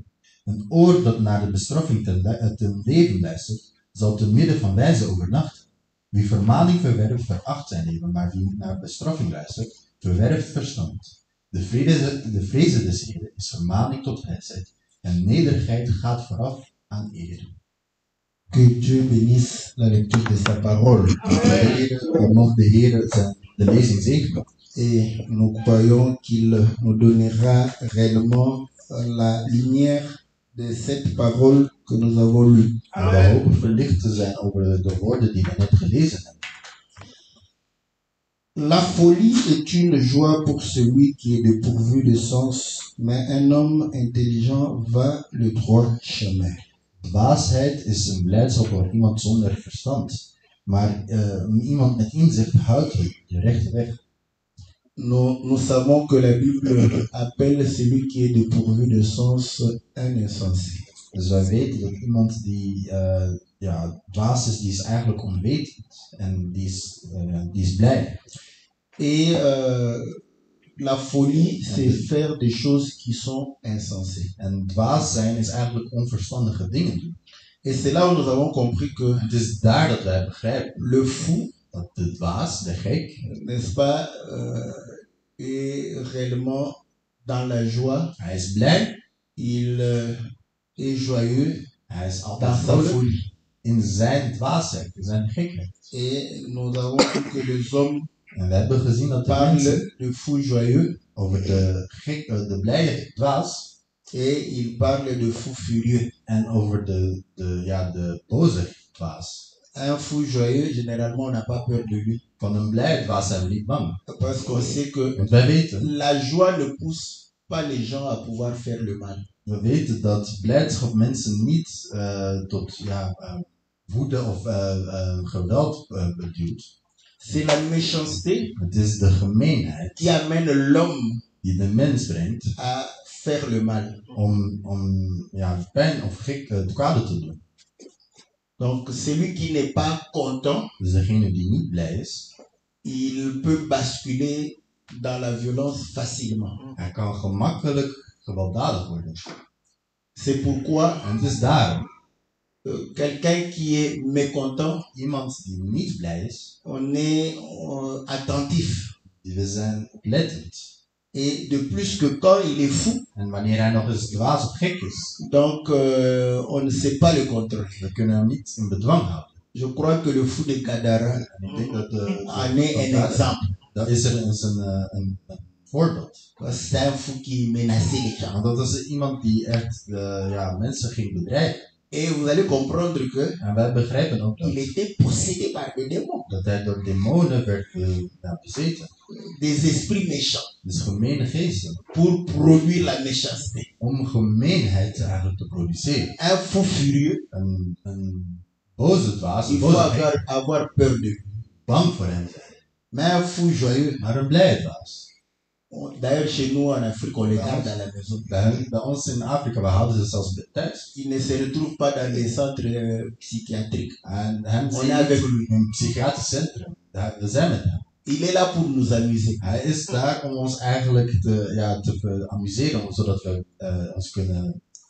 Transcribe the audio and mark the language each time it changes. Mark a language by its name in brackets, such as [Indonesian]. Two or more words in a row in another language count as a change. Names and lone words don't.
[Dutch] Een oor dat naar de bestraffing ten leven luistert, zal te midden van wijze overnachten. Wie vermaning verwerft, veracht zijn leven, maar wie naar bestraffing luistert, verwerft verstand. De vreze des Heeren is vermaning tot wijsheid, en nederigheid gaat vooraf aan eer. [French] Que Dieu bénisse la lecture de sa parole. [Dutch] U mag de Heer de lezing zegenen. [French] Et nous croyons qu'il nous donnera réellement la lumière de cette parole que nous avons lue. [Dutch] En we hopen verlicht te zijn over de woorden die we net gelezen hebben. [French] La folie est une joie pour celui qui est dépourvu de sens, mais un homme intelligent va le droit chemin. [Dutch] Dwaasheid is een blijdschap voor iemand zonder verstand, maar iemand met inzicht houdt de rechte weg. [French] Nous savons que la Bible appelle celui qui est dépourvu de sens un insensé. [Dutch] Dus wij weten dat iemand die dwaas is, die is eigenlijk onwetend en die is blij. [French] Et la folie, c'est faire des choses qui sont insensées. [Dutch] En dwaas zijn is eigenlijk onverstandige dingen doen. [French] Et c'est là où nous avons compris que [Dutch] Het is daar dat wij begrijpen [French] le fou, [Dutch] dat de dwaas, de gek, [French] n'est-ce pas, est réellement dans la joie. [Dutch] hij is blij, [French] Il est joyeux [Dutch] hij is [French] dans [Dutch] altijd [French] sa [Dutch] vrolijk [French] folie. [Dutch] in zijn dwaasheid, in zijn gekheid. [French] Et nous avons vu que les hommes [Dutch] En we hebben gezien dat de mensen [French] parlent de fou joyeux [Dutch] over de blije dwaas [French] et ils parlent de fou furieux. [Dutch] en over de boze dwaas. [French] Un fou joyeux, généralement, on n'a pas peur de lui. [Dutch] Van een blije dwaas zijn we niet bang. [French] Parce qu'on sait que [Dutch] Want wij weten, [French] la joie ne pousse pas les gens à pouvoir faire le mal. [Dutch] we weten dat blijdschap mensen niet tot woede of geweld duwt. [French] C'est la méchanceté [Dutch] Het is de gemeenheid [French] qui amène l'homme [Dutch] die de mens brengt [French] à faire le mal. [Dutch] om pijn of het kwade te doen. [French] Donc, celui qui n'est pas content, [Dutch] Dus degene die niet blij is, [French] il peut basculer dans la violence facilement. [Dutch] hij kan gemakkelijk gewelddadig worden. [French] C'est pourquoi [Dutch] En het is daarom, [French] quelqu'un qui est mécontent, [Dutch] iemand die niet blij is, [French] on est attentif. [Dutch] we zijn oplettend. [French] Et de plus que quand il est fou, [Dutch] En wanneer hij nog eens dwaas of gek is, [French] donc on ne sait pas le contrôler. [Dutch] we kunnen hem niet in bedwang houden. [French] Je crois que le fou de Gadara [Dutch] En ik denk dat [French] en est un exemple. [Dutch] dat is er eens een voorbeeld. [French] C'est un fou qui menaçait les gens. [Dutch] Want dat is iemand die echt mensen ging bedreigen. [French] Et vous allez comprendre que [Dutch] En wij begrijpen ook [French] il était possédé par des démons, [Dutch] dat hij door demonen werd bezeten. [French] des esprits méchants, [Dutch] Dus gemene geesten. [French] pour produire la méchanceté. [Dutch] Om gemeenheid eigenlijk te produceren. [French] Un fou furieux, [Dutch] Een boze dwaas, [French] il [Dutch] een [French] faut [Dutch] boze gek, [French] avoir peur de lui. [Dutch] bang voor hem zijn. [French] Mais un fou joyeux, [Dutch] Maar een blije dwaas. [French] d'ailleurs chez nous en Afrique, on les garde à la maison. [Dutch] Bij ons in Afrika, we houden ze zelfs thuis. [French] Il ne se retrouve pas dans des centres psychiatriques. [Dutch] En hem [French] On [Dutch] zie [French] est [Dutch] je [French] avec lui. [Dutch] in een psychiatrisch centrum. We zijn met hem. [French] Il est là pour nous amuser. [Dutch] Hij is daar om ons eigenlijk te amuseren, zodat we ons kunnen